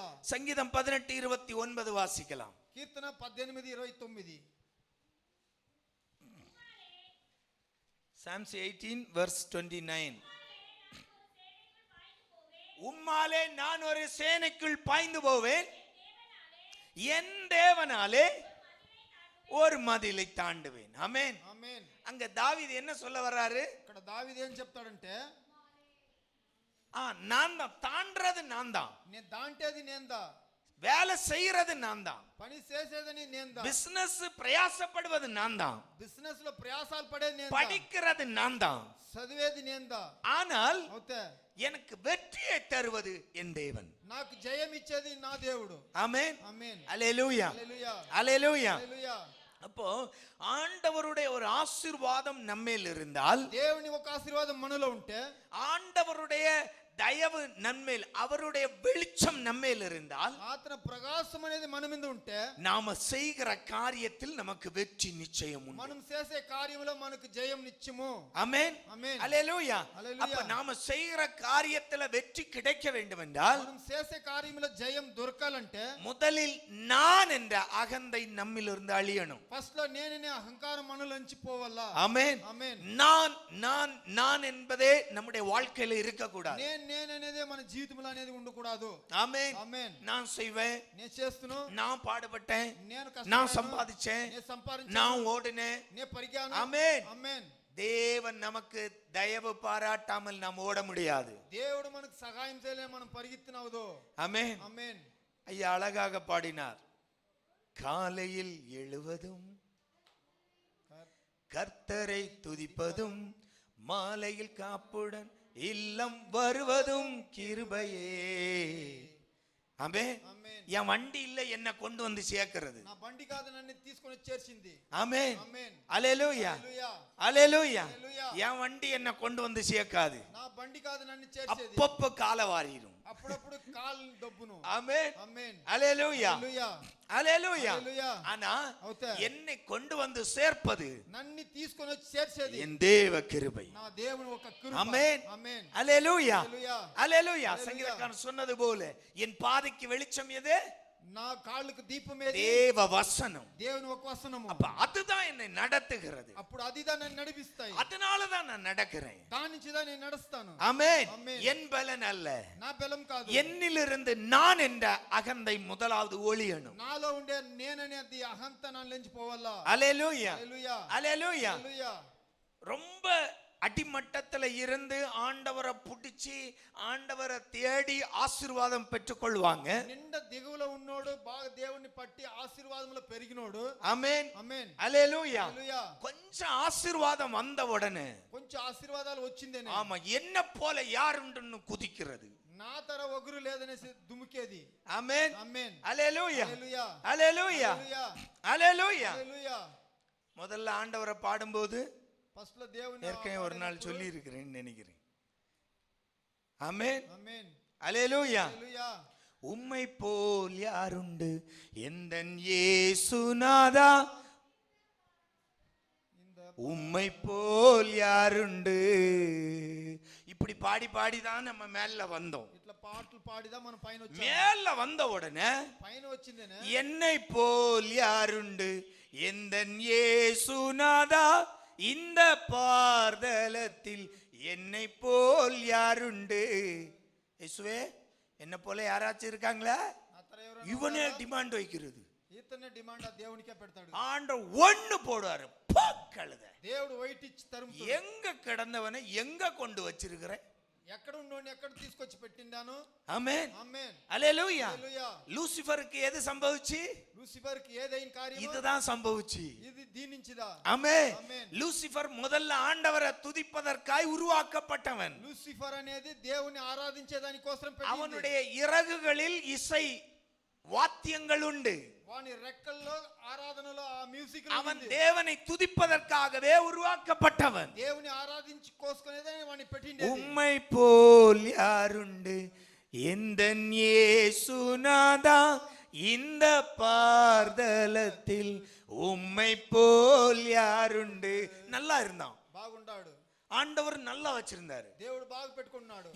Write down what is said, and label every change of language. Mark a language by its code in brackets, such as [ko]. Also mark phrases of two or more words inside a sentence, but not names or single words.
[ta] சங்கீதம் 18:29 வாசிக்கலாம். [te] కీర్తన 18:29. [en] Psalms 18:29. [ta] உம்மாலே நான் ஒரு சேனைக்குள் பாய்ந்து போவேன், என் தேவனாலே ஒரு மதிலை தாண்டுவேன். ஆமென். [te] ఆమేన్. [ta] அங்க தாவீது என்ன சொல்ல வர்றாரு? [te] ఇక్కడ దావీదు ఏం చెప్తాడంటే, [ta] நான் தான், தாண்டறது நான் தான், [te] నేను దాంటేది నేందా, [ta] வேலை செய்யறது நான் தான், [te] పని చేసేదని నేందా, [ta] பிசினஸ் பிரயாசப்படுவது நான் தான், [te] బిజినెస్ లో ప్రయాసాలు పడేది నేందా, [ta] படிக்கிறது நான் தான். [te] చదివేది నేందా. [ta] ஆனால் [te] అవుతే [ta] எனக்கு வெற்றியை தருவது என் தேவன். [te] నాకు జయం ఇచ్చేది నా దేవుడు. [ta] ஆமென். [te] ఆమేన్. [ta] அல்லேலூயா. [te] హల్లెలూయా. [ta] அல்லேலூயா. [te] హల్లెలూయా. [ta] அப்போ ஆண்டவருடைய ஒரு ஆசீர்வாதம் நம்மேல் இருந்தால், [te] దేవుని ఒక ఆశీర్వాదం మనలో ఉంటే, [ta] ஆண்டவருடைய தயவு நம்மேல், அவருடைய வெளிச்சம் நம்மேல் இருந்தால், [te] ఆతన ప్రకాశం అనేది మన మీద ఉంటే, [ta] நாம செய்கிற காரியத்தில் நமக்கு வெற்றி நிச்சயம் உண்டு. [te] మనం చేసే కార్యములో మనకు జయం నిత్యము. [ta] ஆமென். [te] ఆమేన్. [ta] அல்லேலூயா. [te] హల్లెలూయా. [ta] அப்ப நாம செய்கிற காரியத்துல வெற்றி கிடைக்க வேண்டும் என்றால், [te] మనం చేసే కార్యములో జయం దొరకాలంటే [ta] முதலில் நான் என்ற அகந்தை நம்மிலிருந்து அழியணும். [te] ఫస్ట్ లో నేననే అహంకారం మనలోంచి పోవాలా. [ta] ஆமென். [te] ఆమేన్. [ta] நான் நான் நான் என்பதே நம்முடைய வாழ்க்கையில இருக்க கூடாது. [te] నేననేదే మన జీవితంలో అనేది ఉండకూడదు. [ta] ஆமென். [te] ఆమేన్. [ta] நான் செய்வேன், [te] నేను చేస్తును, [ta] நான் பாடுபட்டேன், [te] నేను [ta] நான் [te] కష్టపడ్డాను, [ta] சம்பாதிச்சேன், [te] నేను సంపాదించాను, [ta] நான் ஓடினேன். [te] నేను పరిగాను. ఆమేన్. ఆమేన్. [ta] தேவன் நமக்கு தயவு பாராட்டாமல் நாம் ஓட முடியாது. [te] దేవుడు మనకు సహాయం చేయలే మనం పరిగెత్తినవదు. [ta] ஆமென். [te] ఆమేన్. [ta] ஐயா அழகாக பாடினார். காலையில் எழுவதும் கர்த்தரை துதிப்பதும் மாலையில் காப்புடன் இல்லம் வருவதும் கிருபையே. ஆமென். என் வண்டி இல்ல என்ன கொண்டு வந்து சேர்க்கிறது. [te] నా బండి కాదు నన్ను తీసుకొని చేర్చింది. [ta] ஆமென். [te] ఆమేన్. [ta] அல்லேலூயா. [te] హల్లెలూయా. [ta] அல்லேலூயா. என் வண்டி என்ன கொண்டு வந்து சேர்க்காது. [te] నా బండి కాదు నన్ను చేర్చేది. [ta] அப்பப்ப கால வாரிரும். [te] అప్పుడప్పుడు కాలు దొబ్బును. [ta] ஆமென். [te] ఆమేన్. [ta] அல்லேலூயா. [te] హల్లెలూయా. [ta] அல்லேலூயா. [te] హల్లెలూయా. [ta] ஆனா என்னை கொண்டு வந்து சேர்ப்பது [te] నన్ను తీసుకొని వచ్చి చేర్చేది [ta] என் தேவ கிருபை. [te] నా దేవుని ఒక కృప. [ta] ஆமென். [te] ఆమేన్. [ta] அல்லேலூயா. [te] హల్లెలూయా. [ta] அல்லேலூயா. சங்கீதக்காரன் சொன்னது போல என் பாதைக்கு வெளிச்சம் எது? [te] నా కాళ్ళకు దీపం ఏది? [ta] தேவ வசனம். [te] దేవుని ఒక వచనము. [ta] அப்ப அதுதான் என்னை நடத்துகிறது. [te] అప్పుడు అదిదా నన్ను నడిపిస్తాయి. [ta] அதனால தான் நான் நடக்கிறேன். [te] దాని నుంచి దా నేను నడుస్తాను. [ta] ஆமென். [te] ఆమేన్. [ta] என் பலன் அல்ல. [te] నా బలం కాదు. [ta] என்னிலிருந்து நான் என்ற அகந்தை முதலாவது ஒளியணும். [te] నాలో ఉండే నేననే అది అహంత నన్ను నుంచి పోవాలా. [ta] அல்லேலூயா. [te] హల్లెలూయా. [ta] அல்லேலூயா. [te] హల్లెలూయా. [ta] ரொம்ப அடிமட்டத்துல இருந்து ஆண்டவரை புடிச்சு ஆண்டவரை தேடி ஆசீர்வாதம் பெற்றுக்கொள்வாங்க. [te] నిండ దిగువలో ఉన్నోడు బాగా దేవుని పట్టి ఆశీర్వాదములో పెరిగినోడు. [ta] ஆமென். [te] ఆమేన్. [ta] அல்லேலூயா. [te] హల్లెలూయా. [ta] கொஞ்சம் ஆசீர்வாதம் வந்த உடனே [te] కొంచెం ఆశీర్వాదాలు వచ్చిందేనే [ta] ஆமா என்ன போல யாருன்னு குதிக்கிறது. [te] నా తర ఒగురు లేదనేసి దుముకేది. [ta] ஆமென். [te] ఆమేన్. [ta] அல்லேலூயா. [te] హల్లెలూయా. [ta] அல்லேலூயா. [te] హల్లెలూయా. [ta] அல்லேலூயா. [te] హల్లెలూయా. [ta] முதல்ல ஆண்டவரை பாடும்போது [te] ఫస్ట్ లో దేవుని [ta] ஏற்கனவே ஒரு நாள் சொல்லி இருக்கிறேன்னு நினைக்கிறேன். ஆமென். [te] ఆమేన్. [ta] அல்லேலூயா. [te] హల్లెలూయా. [ta] உம்மை போல் யாருண்டு எந்தன் இயேசுநாதா, உம்மை போல் யாருண்டு. இப்படி பாடி பாடி தான் நம்ம மேல வந்தோம். [te] ఇట్లా పాటలు పాడిదా మనం పైన వచ్చాం. [ta] மேல வந்த உடனே [te] పైన వచ్చిందేనే [ta] என்னை போல் யாருண்டு எந்தன் இயேசுநாதா, இந்த பார்தலத்தில் என்னை போல் யாருண்டு. இயேசுவே என்ன போல யாராச்சும் இருக்காங்களா? [te] నా తర ఎవరు [ta] இவனே டிமாண்ட் வைக்கிறது. [te] ఇతనే డిమాండ్ ఆ దేవునికే పెడతాడు. [ta] ஆண்டவர் ஒண்ணு போடுவாரு. கழுத [te] దేవుడు వైట్ ఇచ్చి తరుముతాడు. [ta] எங்க கிடந்தவனை எங்க கொண்டு வச்சிருக்கிற? [te] ఎక్కడ ఉన్నోని ఎక్కడ తీసుకొచ్చి పెట్టిండాను. [ta] ஆமென். [te] ఆమేన్. [ta] அல்லேலூயா. [te] హల్లెలూయా. [ta] லூசிஃபருக்கு எது சம்பவிச்சு? [te] లూసిఫర్ కి ఏదైన కార్యం [ta] இதுதான் சம்பவிச்சு. [te] ఇది దీనించిదా. [ta] ஆமென். [te] ఆమేన్. [ta] லூசிஃபர் முதல்ல ஆண்டவரை துதிப்பதற்காய் உருவாக்கப்பட்டவன். [te] లూసిఫర్ అనేది దేవుని ఆరాధించే దాని కోసం పెట్టింది. [ta] அவனுடைய இறகுகளில் இசை வாத்தியங்கள் உண்டு. [te] వాని రెక్కల్లో ఆరాధనలో ఆ మ్యూజిక్ [ta] அவன் தேவனை துதிப்பதற்காகவே உருவாக்கப்பட்டவன். [te] దేవుని ఆరాధించి కోసుకునేదే వాని పెట్టింది. [ta] உம்மை போல் யாருண்டு எந்தன் இயேசுநாதா, இந்த பார்தலத்தில் உம்மை போல் யாருண்டு. நல்லா இருந்தான். [te] బాగుండాడు. [ta] ஆண்டவர் நல்லா வச்சிருந்தாரு. [te] దేవుడు బాగు పెట్టుకున్నాడు.